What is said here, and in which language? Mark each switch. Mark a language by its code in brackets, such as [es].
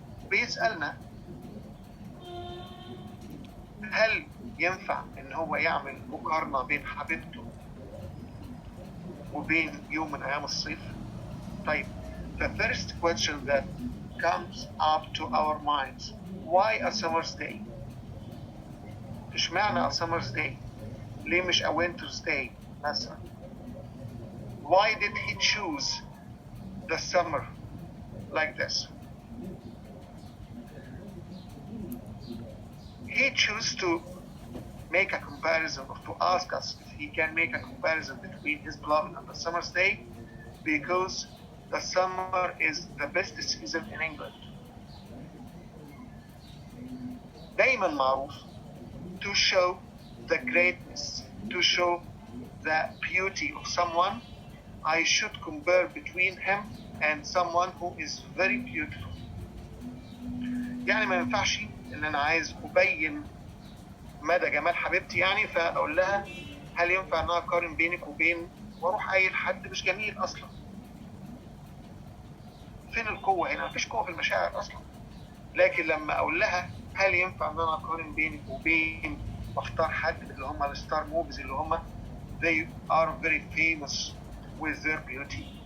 [ar] بيسألنا هل ينفع ان هو يعمل مقارنة بين حبيبته وبين يوم من ايام الصيف؟ طيب [en] the first question that comes up to our minds, why a summer's day? [ar] اشمعنى [en] a summer's day؟ [ar] ليه مش [en] a winter's day [ar] مثلا؟ [en] Why did he choose the summer like this? He chose to make a comparison or to ask us if he can make a comparison between his beloved and the summer's day because the summer is the best season in England. [ar] دايما معروف [en] to show the greatness, to show the beauty of someone, I should compare between him and someone who is very beautiful. [ar] يعني ما ينفعش ان انا عايز ابين مدى جمال حبيبتي يعني فاقول لها هل ينفع ان انا اقارن بينك وبين واروح قايل حد مش جميل اصلا. فين القوه هنا؟ مفيش قوه في المشاعر اصلا. لكن لما اقول لها هل ينفع ان انا اقارن بينك وبين واختار حد اللي هم الستار موفيز اللي هم [en] they are very famous with their beauty.